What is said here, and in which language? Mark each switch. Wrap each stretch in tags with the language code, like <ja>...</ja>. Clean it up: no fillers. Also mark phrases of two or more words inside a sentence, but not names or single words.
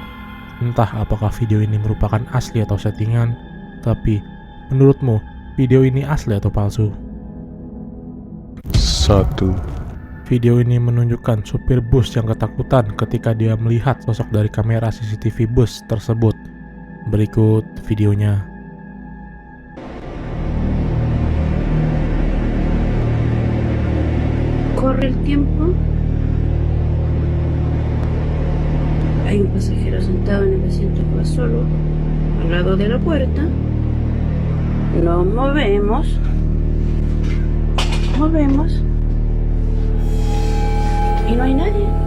<id>Entah apakah video ini merupakan asli atau settingan, tapi menurutmu video ini asli atau palsu? 1. Video ini menunjukkan supir bus yang ketakutan ketika dia melihat sosok dari kamera CCTV bus tersebut. Berikut videonya.</id> <es>Corre el tiempo. Hay un pasajero sentado en el asiento que va solo, al lado de la puerta. Nos movemos. Y no hay nadie.</es>